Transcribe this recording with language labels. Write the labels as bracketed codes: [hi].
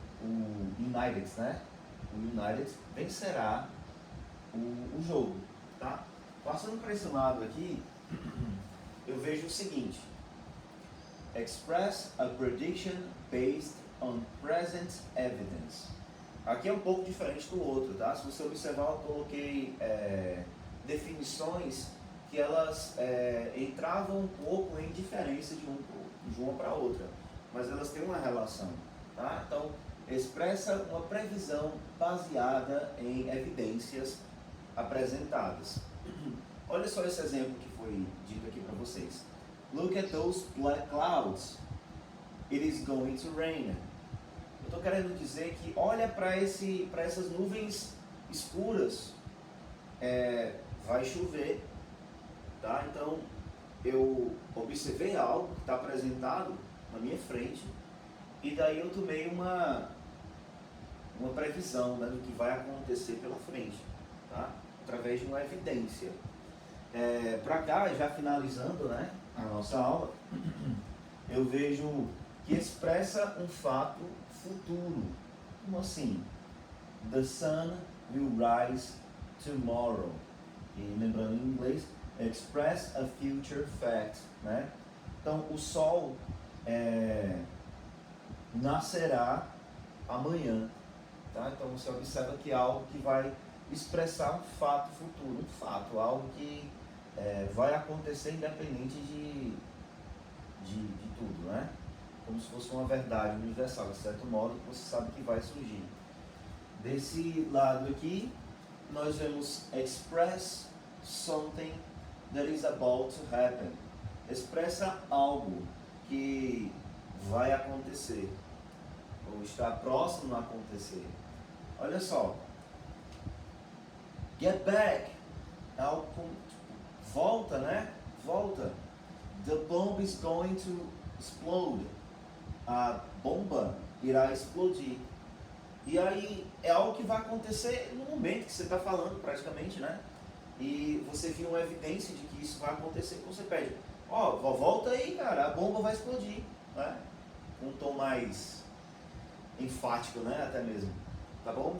[pt] O United, né? O United vencerá o jogo, tá? Passando para esse lado aqui, eu vejo o seguinte. [en] Express a prediction based on present evidence. [pt] Aqui é um pouco diferente do outro, tá? Se você observar, eu coloquei definições que elas entravam um pouco em diferença de uma para outra, mas elas têm uma relação, tá? Então, expressa uma previsão baseada em evidências apresentadas. Olha só esse exemplo que foi dito aqui para vocês. [en] Look at those black clouds. It is going to rain. [pt] Eu estou querendo dizer que olha para essas nuvens escuras. Vai chover. Tá? Então, eu observei algo que está apresentado na minha frente e daí eu tomei uma previsão, né, do que vai acontecer pela frente, tá? Através de uma evidência. Para cá, já finalizando, né, a nossa aula, eu vejo que expressa um fato futuro. Como assim? [en] The sun will rise tomorrow. [pt] E lembrando em inglês, [en] express a future fact, [pt] né? Então, o sol nascerá amanhã, tá? Então, você observa que é algo que vai expressar um fato futuro, um fato, algo que vai acontecer independente de tudo, né? Como se fosse uma verdade universal, de certo modo, que você sabe que vai surgir. [en] Desse lado aqui, nós vemos express something that is about to happen. [pt] Expressa algo que vai acontecer, ou está próximo a acontecer. Olha só. [en] Get back. [pt] Algo como, volta, né? Volta. [en] The bomb is going to explode. [pt] A bomba irá explodir. E aí é algo que vai acontecer no momento que você está falando, praticamente, né? E você viu uma evidência de que isso vai acontecer, então você pede, volta aí, cara, a bomba vai explodir, né? Com um tom mais enfático, né? Até mesmo. Tá bom?